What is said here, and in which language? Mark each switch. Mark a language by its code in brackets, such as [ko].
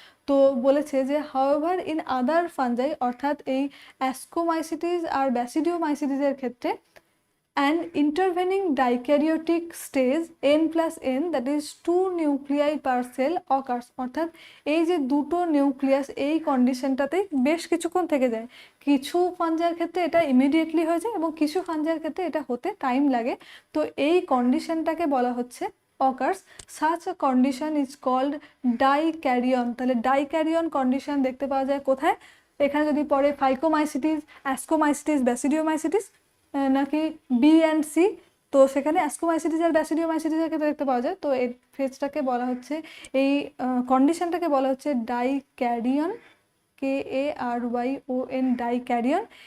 [bn] তো বলেছে যে [en] however in other fungi, [bn] অর্থাৎ এই অ্যাস্কোমাইসিটিস আর ব্যাসিডিওমাইসিটিসের ক্ষেত্রে [en] an intervening dikaryotic stage n plus n, that is 2 nuclei per cell occurs, [bn] অর্থাৎ এই যে দুটো নিউক্লিয়াস এই কন্ডিশনটাতে বেশ কিছুক্ষণ থেকে যায়। কিছু ফাঞ্জাইয়ের ক্ষেত্রে এটা ইমিডিয়েটলি হয়ে যায় এবং কিছু ফাঞ্জাইয়ের ক্ষেত্রে এটা হতে টাইম লাগে। তো এই কন্ডিশনটাকে বলা হচ্ছে occurs. [en] Such a condition is called dikaryon. [bn] তাহলে ডাইক্যারিয়ন কন্ডিশন দেখতে পাওয়া যায় কোথায়? এখানে যদি পড়ে ফাইকোমাইসিটিস, অ্যাস্কোমাইসিটিস, ব্যাসিডিওমাইসিটিস নাকি বি অ্যান্ড সি, তো সেখানে অ্যাস্কোমাইসিটিস আর ব্যাসিডিওমাইসিটিসের ক্ষেত্রে দেখতে পাওয়া যায়। তো এই ফেজটাকে বলা হচ্ছে, এই কন্ডিশনটাকে বলা হচ্ছে ডাইক্যারিয়ন, KARYON, ডাইক্যারিয়ন।